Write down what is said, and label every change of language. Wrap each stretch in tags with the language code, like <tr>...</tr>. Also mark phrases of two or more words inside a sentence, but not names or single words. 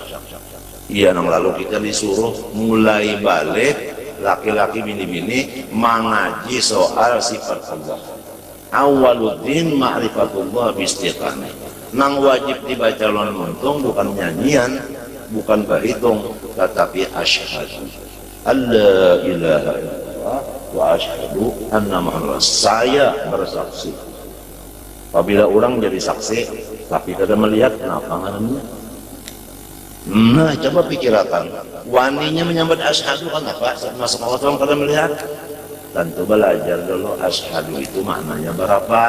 <bjn>Iya, nang lalu kita disuruh mulai balik laki-laki bini-bini mengaji soal sifat Allah.</bjn> <ar>أول الدين معرفة الله باستقامة.</ar> <bjn>Nang wajib dibaca lon muntung bukan nyanyian, bukan bahitung, tetapi</bjn> <ar>أشهد أن لا إله إلا الله وأشهد أن محمدا</ar> <bjn>saya bersaksi. Apabila orang jadi saksi tapi kada melihat, kenapa ngarannya? Nah, coba pikirkan. Waninya menyambut asyhadu kan apa? Masuk Allah orang kada melihat. Tentu belajar dulu asyhadu itu maknanya berapa.</bjn>